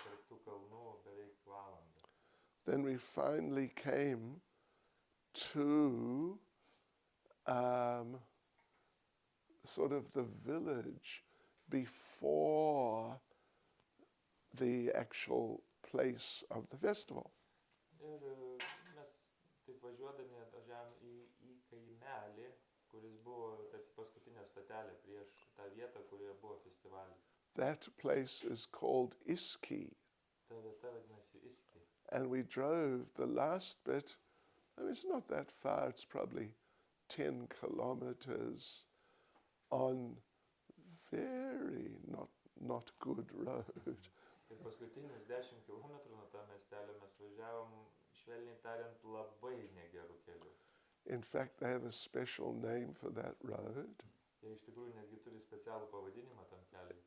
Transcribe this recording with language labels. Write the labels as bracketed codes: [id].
[lt] tų kalnų beveik valandą. [en] Then we finally came to sort of the village before the actual place of the festival. [lt] Ir mes taip važiuodami atvažiavom į kaimelį, kuris buvo tarsi paskutinė stotelė prieš tą vietą, kurioje buvo festivalis. [en] That place is called Iski. [lt] Ta vieta vadinasi Iski. [en] And we drove the last bit, I mean, it's not that far, it's probably 10 kilometers on very not good road. [lt] Ir paskutinius 10 kilometrų nuo to miestelio mes važiavom, švelniai tariant, labai negerų kelių. [en] In fact, they have a special name for that road. [lt] Jie iš tikrųjų netgi turi specialų pavadinimą tam keliui.